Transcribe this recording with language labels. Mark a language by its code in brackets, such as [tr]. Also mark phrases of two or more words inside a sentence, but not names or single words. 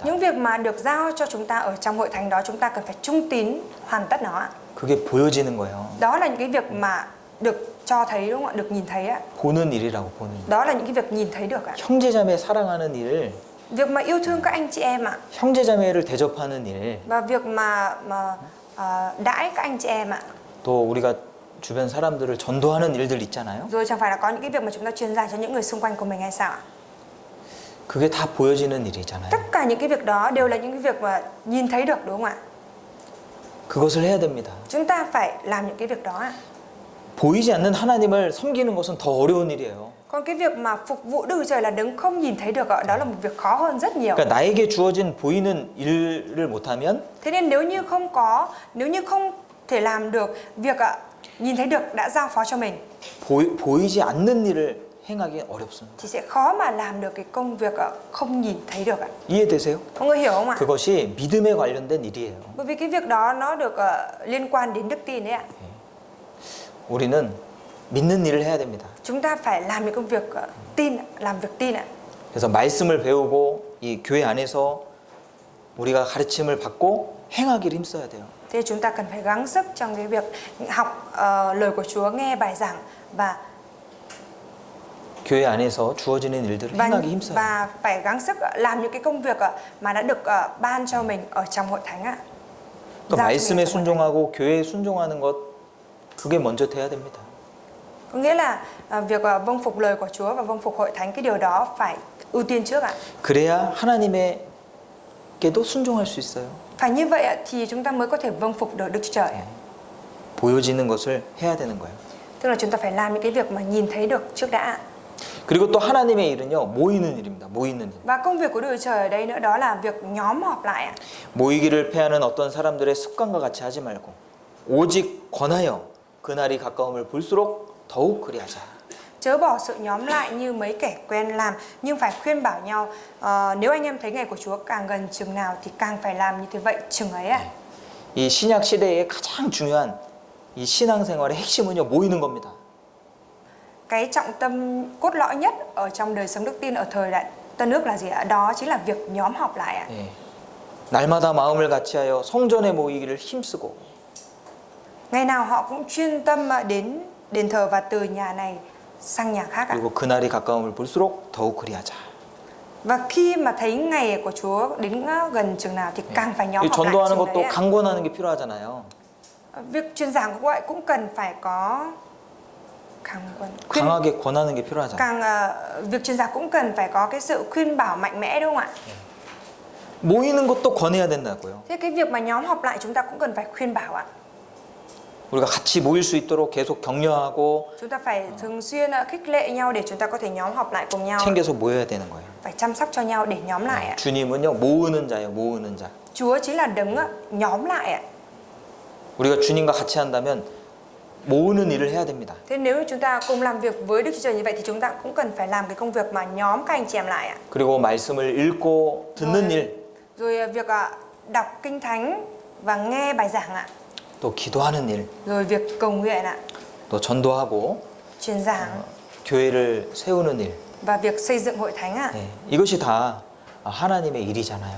[vi] Những việc mà được giao cho chúng ta ở trong hội thánh đó chúng ta cần phải trung tín hoàn tất nó ạ. [ko] 그게 보여지는 거예요. [vi] Đó là những cái việc mà được cho thấy đúng không ạ? Được nhìn thấy ạ. [ko] 보는 일이라고 보는 일. [vi] Đó là những cái việc nhìn thấy được ạ. [ko] 형제자매 사랑하는 일, [vi] Việc mà yêu thương các anh chị em ạ. [ko] 형제자매를 대접하는 일, [vi] Và việc mà đãi các anh chị em ạ. [ko] 또 우리가 주변 사람들을 전도하는 일들 있잖아요. [vi] Rồi chẳng phải là có những cái việc mà chúng ta truyền giải cho những người xung quanh của mình hay sao ạ? [ko] 그게 다 보여지는 일이잖아요. [vi] Tất cả những cái việc đó đều là những cái việc mà nhìn thấy được đúng không ạ? [ko] 그것을 해야 됩니다. [vi] Chúng ta phải làm những cái việc đó ạ. [ko] 보이지 않는 하나님을 섬기는 것은 더 어려운 일이에요. [vi] Còn cái việc mà phục vụ Đức Chúa Trời là đấng không nhìn thấy được ạ, đó là một việc khó hơn rất nhiều. [ko] 그러니까 나에게 주어진 보이는 일을 못하면 [vi] Thế nên nếu như không thể làm được việc ạ, nhìn thấy được đã giao phó cho mình [ko] 보이지 않는 일을 행하기 어렵습니다. [vi] thì sẽ khó mà làm được cái công việc ạ, không nhìn thấy được ạ. [ko] 이해되세요? [vi] Mọi người hiểu không ạ? [ko] 그것이 믿음에 관련된 일이에요. [vi] Bởi vì cái việc đó nó được liên quan đến đức tin đấy ạ. [ko] 우리는 믿는 일을 해야 됩니다. [vi] Chúng ta phải làm những công việc tin, làm việc tin ạ. [ko] 그래서 말씀을 배우고 이 교회 안에서 우리가 가르침을 받고 행하기를 힘써야 돼요. [vi] Thế chúng ta cần phải gắng sức trong cái việc học lời của Chúa, nghe bài giảng và [ko] 교회 안에서 주어지는 일들을 행하기 힘써요. [vi] và phải gắng sức làm những cái công việc mà đã được ban cho mình ở trong hội thánh ạ. [ko] 그 말씀에 순종하고 교회에 순종하는 것 그게 먼저 돼야 됩니다. [vi] Có nghĩa là việc vâng phục lời của Chúa và vâng phục hội thánh, cái điều đó phải ưu tiên trước ạ. [ko] 그래야 하나님에게도 순종할 수 있어요. [vi] Phải như vậy ạ, thì chúng ta mới có thể vâng phục được Đức Chúa Trời. [ko] 보여지는 것을 해야 되는 거예요. [vi] Tức là chúng ta phải làm những cái việc mà nhìn thấy được trước đã. [ko] 그리고 또 하나님의 일은요, 모이는 일입니다. 모이는 일. [vi] Và công việc của Đức Chúa Trời ở đây nữa đó là việc nhóm họp lại ạ. [ko] 모이기를 패하는 어떤 사람들의 습관과 같이 하지 말고 오직 권하여 그날이 가까움을 볼수록 더욱 그리하자. [vi] Chớ bỏ sự nhóm lại như mấy kẻ quen làm, nhưng phải khuyên bảo nhau, nếu anh em thấy ngày của Chúa càng gần chừng nào thì càng phải làm như thế vậy chừng ấy ạ. [ko] 이 신약 시대의 가장 중요한 이 신앙생활의 핵심은요, 모이는 겁니다. [vi] Cái trọng tâm cốt lõi nhất ở trong đời sống đức tin ở thời đại Tân Ước là gì ạ? Đó chính là việc nhóm họp lại ạ. [ko] 예. 날마다 마음을 같이하여 성전에 모이기를 힘쓰고 [vi] Ngày nào họ cũng chuyên tâm đến đền thờ và từ nhà này sang nhà khác ạ. [ko] 그리고 그날이 가까움을 볼수록 더욱 그리하자. [vi] Và khi mà thấy ngày của Chúa đến gần chừng nào thì càng phải nhóm [ko] 이 [vi] họp lại [ko] 전도하는 [vi] chừng [ko] 것도 [vi] đấy ạ. [ko] 강권하는 게 필요하잖아요. [vi] Việc truyền giảng cũng vậy, cũng cần phải có [ko] 강하게 권하는 게 필요하잖아요. [vi] việc truyền giảng cũng cần phải có cái sự khuyên bảo mạnh mẽ đúng không ạ? [ko] 모이는 것도 권해야 된다고요. [vi] Thế cái việc mà nhóm họp lại chúng ta cũng cần phải khuyên bảo ạ. [ko] 우리가 같이 모일 수 있도록 계속 격려하고 [vi] Chúng ta phải thường xuyên khích lệ nhau để chúng ta có thể nhóm họp lại cùng nhau. [ko] 챙겨서 모여야 되는 거예요. [vi] Phải chăm sóc cho nhau để nhóm lại ạ. [ko] 주님은요, 모으는 자예요. 모으는 자. [vi] Chúa chính là đấng nhóm lại ạ. [ko] 우리가 주님과 같이 한다면 모으는 일을 해야 됩니다. [vi] Thế nếu chúng ta cùng làm việc với Đức Chúa Trời như vậy thì chúng ta cũng cần phải làm cái công việc mà nhóm các anh chị em lại ạ. [ko] 그리고 말씀을 읽고 듣는 일, [vi] Rồi việc đọc kinh thánh và nghe bài giảng ạ. [ko] 또 기도하는 일, [vi] Rồi việc cầu nguyện ạ, [ko] 또 전도하고 [vi] truyền giảng [ko] 교회를 세우는 일. [vi] và việc xây dựng hội thánh ạ. [ko] 네, 이것이 다 하나님의 일이잖아요.